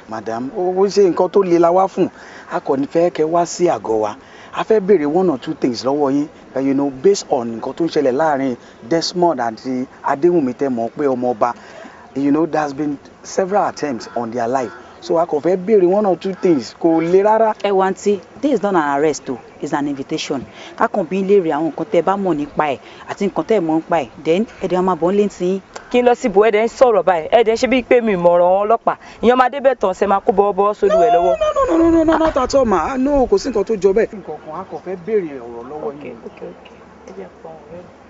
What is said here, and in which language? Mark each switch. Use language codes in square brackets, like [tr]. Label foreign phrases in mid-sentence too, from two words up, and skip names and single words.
[yo] Madam, ó ṣe nǹkan tó le la wá fún a kò ní fẹ́ kẹ́ wá sí àgọ́ wa a fẹ́ béèrè [en] one or two things [yo] lọ́wọ́ yín [en] you know based on [yo] nǹkan tó ń ṣẹlẹ̀ láàrin Desmond àti Adéwùmí tẹ́ mọ̀ pé Ọmọọba [en] you know there's been several attempts on their life [yo] so a kò fẹ́ béèrè [en] one or two things [yo] kò le rárá. ẹ wá ntí [en] this is not an arrest o it's an invitation [yo] kákan bí léèrè àwọn nǹkan tẹ́ bá mọ̀ nípa ẹ̀ àti nǹkan tẹ́ mọ̀ nípa ẹ̀ then ẹ̀dẹ̀ máa bọ̀ ń lé tí. kí n lọ síbo ẹ̀dẹ̀ ń sọ̀rọ̀ báyìí ẹ̀dẹ̀ ṣe bíi pé mi ìmọ̀ràn wọn ọlọ́pàá ìyẹn máa débẹ̀ tán ṣe máa kó bọ́ọ̀bọ́ sódù ẹ̀ lọ́wọ́. [en] no not at all ma no [yo] kò sí nǹkan tó jọ bẹ́ẹ̀. nǹkan kan a kò fẹ́ béèrè ọ̀rọ̀ lọ́wọ́ yín. Okay. ẹ jẹ́ pọ̀ ọ̀rẹ́.